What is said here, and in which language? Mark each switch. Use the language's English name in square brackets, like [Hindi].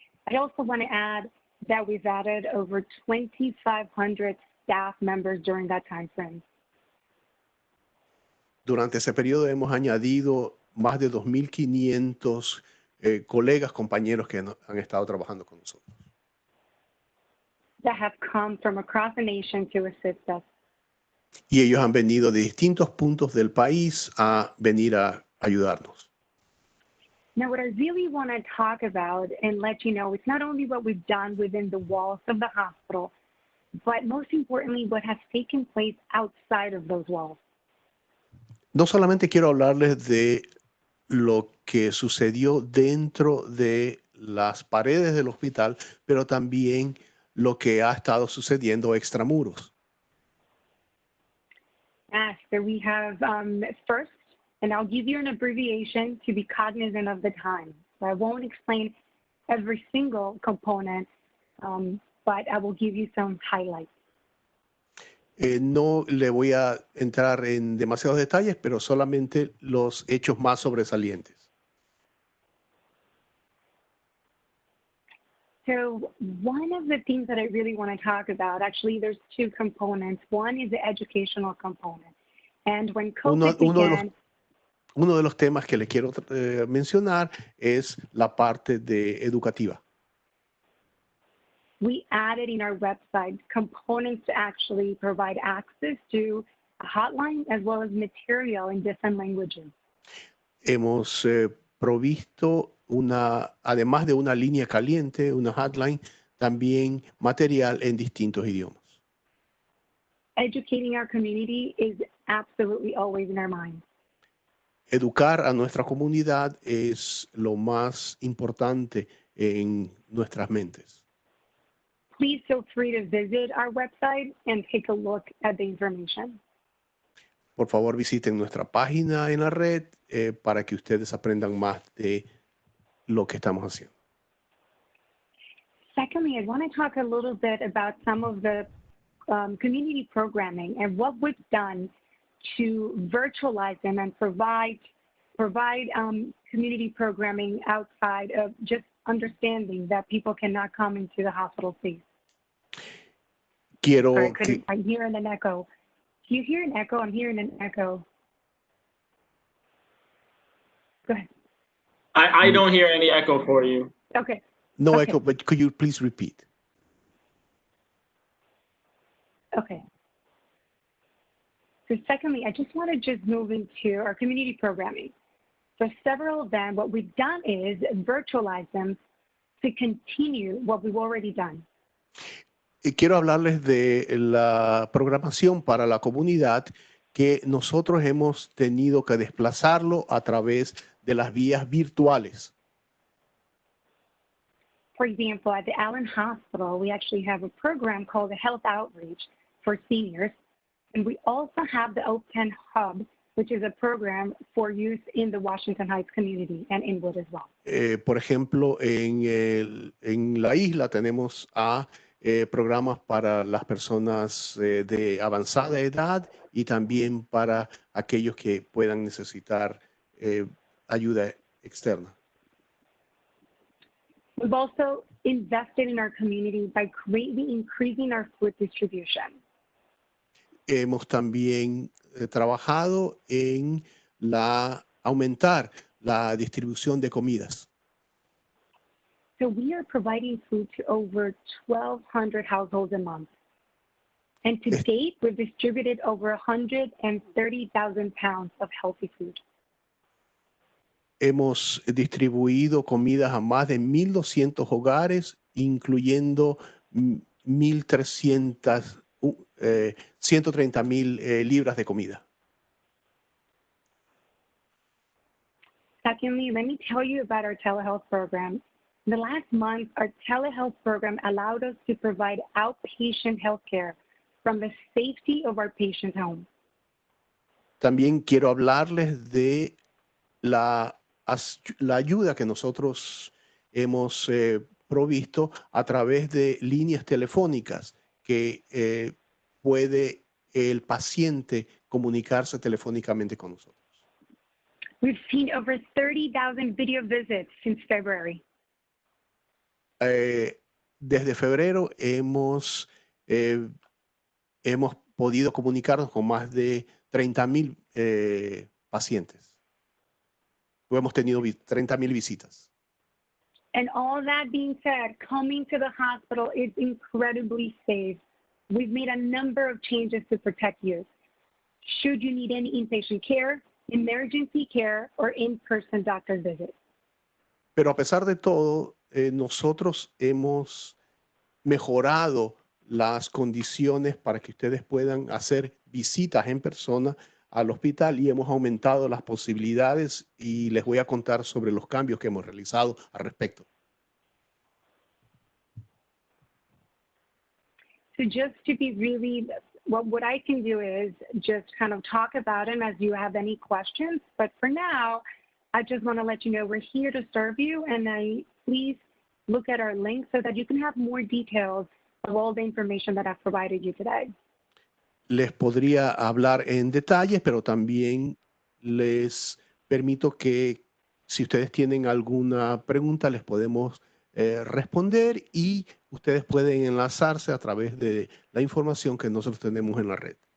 [English] I also want to add that we've added over 2,500 staff members during that time frame. [Spanish] Durante ese periodo hemos añadido más de 2,500 colegas, compañeros que han estado trabajando con nosotros. [English] That have come from across the nation to assist us. [Spanish] Y ellos han venido de distintos puntos del país a venir a ayudarnos. [English] Now, what I really want to talk about and let you know, it's not only what we've done within the walls of the hospital, but most importantly, what has taken place outside of those walls. [Spanish] No solamente quiero hablarles de lo que sucedió dentro de las paredes del hospital, pero también lo que ha estado sucediendo extramuros. [English] Yes, so we have first, and I'll give you an abbreviation to be cognizant of the time. So I won't explain every single component, but I will give you some highlights. [Spanish] No le voy a entrar en demasiados detalles, pero solamente los hechos más sobresalientes. [English] So one of the things that I really want to talk about, actually, there's two components. One is the educational component. And when COVID began, [Spanish] uno de los temas que le quiero mencionar es la parte educativa. [English] we added in our website components to actually provide access to a hotline as well as material in different languages. [Spanish] Hemos provisto además de una línea caliente, una hotline, también material en distintos idiomas. [English] Educating our community is absolutely always in our minds. [Spanish] Educar a nuestra comunidad es lo más importante en nuestras mentes. [English] Please feel free to visit our website and take a look at the information. [Spanish] Por favor, visiten nuestra página en la red para que ustedes aprendan más de lo que estamos haciendo. [English] Secondly, I want to talk a little bit about some of the community programming and what we've done to virtualize them and provide community programming outside of just understanding that people cannot come into the hospital space. I'm hearing an echo. Do you hear an echo? I'm hearing an echo. Go ahead. I don't hear any echo for you. Okay. No Okay. echo, but could you please repeat? Okay. So secondly, I just want to just move into our community programming. So several of them, what we've done is virtualize them to continue what we've already done. [Spanish] Y quiero hablarles de la programación para la comunidad que nosotros hemos tenido que desplazarlo a través de las vías virtuales. [English] For example, at the Allen Hospital, we actually have a program called the Health Outreach for seniors. And we also have the Open Hub, which is a program for use in the Washington Heights community and Inwood as well. [Spanish] Por ejemplo, en la isla tenemos programas para las personas de avanzada edad y también para aquellos que puedan necesitar ayuda externa. [English] We've also invested in our community by greatly increasing our food distribution. [Spanish] Hemos también trabajado en aumentar la distribución de comidas. [English] So we are providing food to over 1,200 households a month. And to date, we've distributed over 130,000 pounds of healthy food. [Spanish] Hemos distribuido comidas a más de 1,200 hogares, incluyendo 130,000 libras de comida. [English] Secondly, let me tell you about our telehealth program. In the last month, our telehealth program allowed us to provide outpatient healthcare from the safety of our patient's home. [Spanish] También quiero hablarles de la ayuda que nosotros hemos provisto a través de líneas telefónicas que puede el paciente comunicarse telefónicamente con nosotros. [English] We've seen over 30,000 video visits since February. [Spanish] Desde febrero hemos podido comunicarnos con más de 30,000 pacientes. Hemos tenido 30,000 visitas. [English] And all that being said, coming to the hospital is incredibly safe. We've made a number of changes to protect you. should you need any inpatient care, emergency care, or in-person doctor's visit. [Spanish] Pero a pesar de todo, nosotros hemos mejorado las condiciones para que ustedes puedan hacer visitas en persona al hospital y hemos aumentado las posibilidades y les voy a contar sobre los cambios que hemos realizado al respecto. [English] So just to be really, what I can do is just kind of talk about them as you have any questions. But for now, I just want to let you know we're here to serve you, and please look at our link so that you can have more details of all the information that I've provided you today. [Spanish] Les podría hablar en detalles, pero también les permito que si ustedes tienen alguna pregunta, les podemos responder y ustedes pueden enlazarse a través de la información que nosotros tenemos en la red.